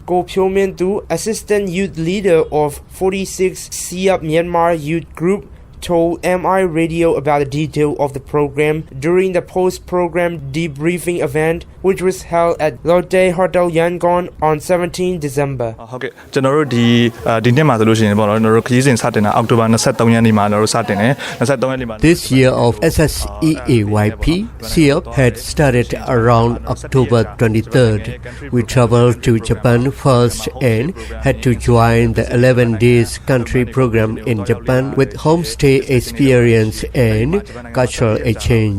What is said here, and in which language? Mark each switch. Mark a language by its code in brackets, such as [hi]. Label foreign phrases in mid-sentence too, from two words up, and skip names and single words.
[en] Go Pyo-min-tu, assistant youth leader of 46 SEEAYP Myanmar Youth Group, told MI Radio about the detail of the program during the post-program debriefing event, which was held at Lotte Hotel Yangon on 17 December. [my] ဟုတ်ကဲ့ကျွန်တော်တို့ဒီနှစ်မှာဆိုလို့ရှိရင်ပေါ့နော်ကျွန်တော်တို့ခရီးစဉ်စတင်တာအောက်တိုဘာ23ရက်နေ့မှာကျွန်တော်တို့စတင်တယ်23ရက်နေ့မှာ [en] This year of SEEAYP, SEEAYP had started around October 23rd. We traveled to Japan first and had to join the 11 days country program in Japan with homestay experience and cultural exchange.